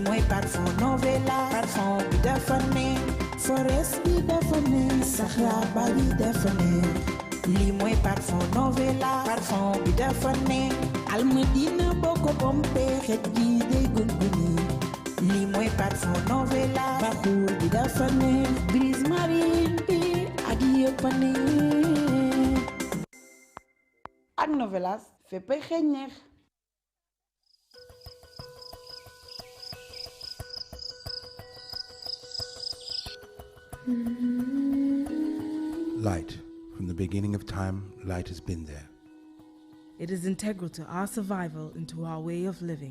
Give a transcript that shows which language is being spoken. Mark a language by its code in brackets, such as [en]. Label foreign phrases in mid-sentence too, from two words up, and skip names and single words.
[wo] mooy parfum Novella parfum bi dafa neex forest bi dafa neex Sahara bi dafa neex lii mooy parfum Novella parfum bi dafa neex Almadina boo ko pompee xet gi day gunguni lii mooy parfum Novella baxuur bi dafa neex brise marine bi ak yëpp a neex ak Novellas féppay xeeñ neex. [en] Light. From the beginning of time, light has been there. It is integral to our survival and to our way of living.